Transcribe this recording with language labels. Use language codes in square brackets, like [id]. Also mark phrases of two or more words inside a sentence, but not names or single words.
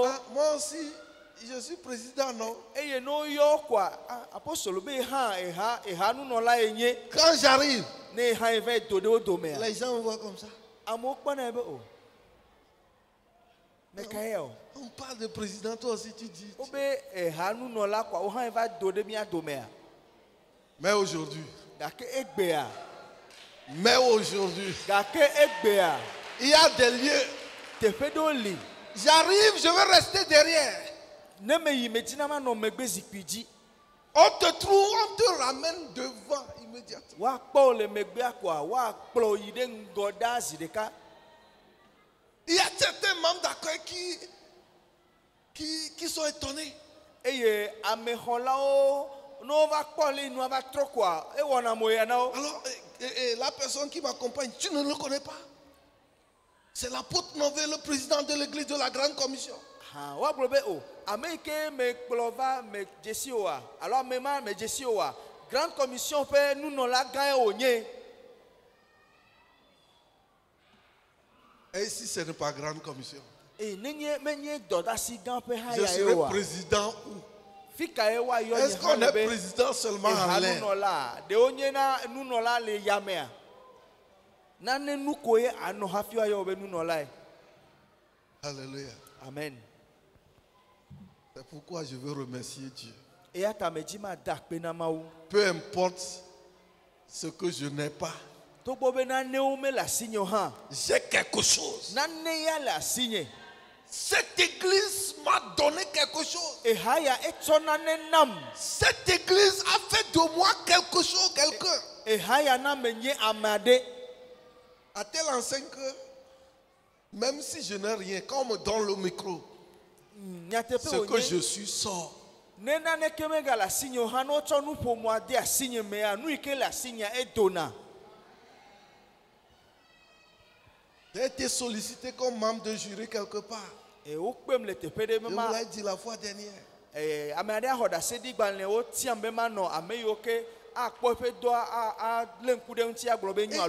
[fr] Ah, moi aussi, je suis président, non? [ee] Eye ne woyɔ koa apostolo be hã eha nunɔla ye nye. [fr] Quand j'arrive, [ee] Ne eha yi va yi do ɖe wo domea. [fr] les gens me voient comme ça. [ee] Amewo kpɔnɛ be o. Meka ye o. [fr] On parle de président, toi aussi tu dis. [ee] Wobe eha nunɔla koa wo hã yi va do ɖe mía domea. [fr] Mais aujourd'hui, [ee] Gake egbea. [fr] il y a des lieux. [ee] Teƒe ɖewo li. [fr] J'arrive, je vais rester derrière. [ee] Ne me yi medina ma nɔ megbe zikpui dzi. [fr] On te trouve, on te ramène devant immédiatement. [ee] Woakpɔ wo le megbea koa woakplɔ wo yi ɖe ŋgɔ ɖa zi ɖeka. [fr] Il y a certains membres d'accueil qui sont étonnés. [ee] Eye amexɔlawo ne wova kpɔ le nua va trɔ koa ewɔna moya na wo. [fr] Alors, la personne qui m'accompagne, tu ne le connais pas. C'est l'apôtre Nové, le président de l'église de la Grande Commission. [ee] Woagblɔ be o ame yi ke me kplɔ va me dzesi oa alo ame ma me dzesi oa Grande Commission ƒe nunɔla gã ye wònye. [fr] Et ici, ce n'est pas Grande Commission. [ee] Nenye menye dɔdasi gã ƒe [fr] Je [ee] haya ye [fr] serai [ee] oa. [fr] président où? [ee] Fika ye woayɔ [fr] Est-ce [ee] nye [fr] qu'on [ee] hã [fr] est [ee] le be [fr] président seulement en [ee] eha [fr] l'air? [ee] nunɔla ɖewo nye na nunɔla le yamea. Nane nu ko ye anɔ hafi woayɔ wo be nunɔla ye. [fr] Alléluia. [ee] Amen. [fr] C'est pourquoi je veux remercier Dieu. [ee] Eya ta medzi ma da akpe na Mawu. [fr] Peu importe ce que je n'ai pas, [ee] Togbɔ be nanewo me le asi nye o hã. [fr] j'ai quelque chose. [ee] Nane ya le asi nye. [fr] Cette église m'a donné quelque chose. [ee] Eha ya etsɔ nane nam. [fr] Cette église a fait de moi quelque chose, quelqu'un. [ee] Eha ya na me nye ame aɖe. [fr] À telle enseigne que, même si je n'ai rien, quand on me donne le micro, [ee] Nyateƒe [fr] ce que je suis sort. [ee] ne naneke mega le asi nye o hã ne wotsɔ nuƒomɔa de asi nye mea nu yi ke le asi nye edona. [fr] J'ai été sollicité comme membre de jury quelque part. [ee] Wokpem le teƒe ɖe [fr] Je [ee] me [fr] vous [ee] ma. [fr] l'ai dit la fois dernière. [ee] Ame aɖe axɔ ɖase ɖi gbalẽ wotiam be manɔ ame yiwo ke akpɔ eƒe dɔ alé ŋku ɖe ŋuti agblɔ be nyo alo